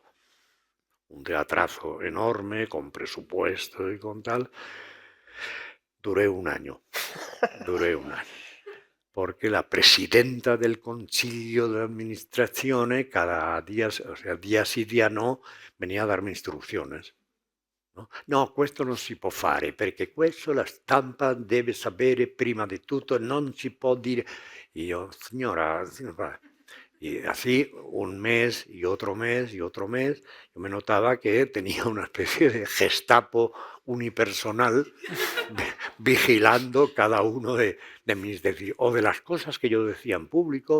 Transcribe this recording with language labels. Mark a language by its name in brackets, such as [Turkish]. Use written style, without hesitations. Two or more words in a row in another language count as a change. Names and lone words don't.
[Spanish] Un teatrazo enorme, con presupuesto y con tal. Duré un año, porque la presidenta del Consiglio de Amministrazione cada día, o sea, día sí, día no, venia a [Italian] darmi istruzioni. No, questo non si può fare, perché questo la stampa deve sapere prima di tutto, non si può dire. [Spanish] Y yo, señora, y así un mes y otro mes y otro mes, yo me notaba que tenía una especie de Gestapo unipersonal vigilando cada uno de mis decisiones, o de las cosas que yo decía en público.